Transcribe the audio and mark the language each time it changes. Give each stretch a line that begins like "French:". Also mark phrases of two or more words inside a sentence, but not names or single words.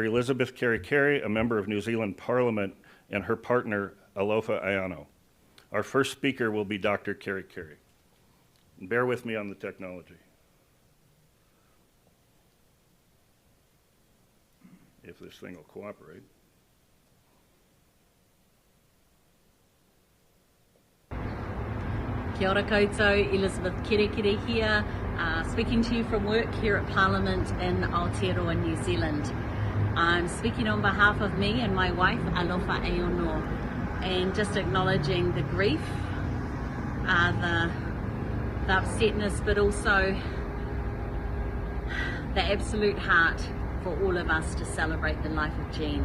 English: Elizabeth Carey, a member of New Zealand Parliament, and her partner, Alofa Ayano. Our first speaker will be Dr. Carey. And bear with me on the technology. If this thing will cooperate.
Māori: Kia ora koutou,
English: Elizabeth Kere here, speaking to you from work here at Parliament in Aotearoa, New Zealand. I'm speaking on behalf of me and my wife, Alofa Ayano, and just acknowledging the grief, the upsetness, but also the absolute heart for all of us to celebrate the life of Gene.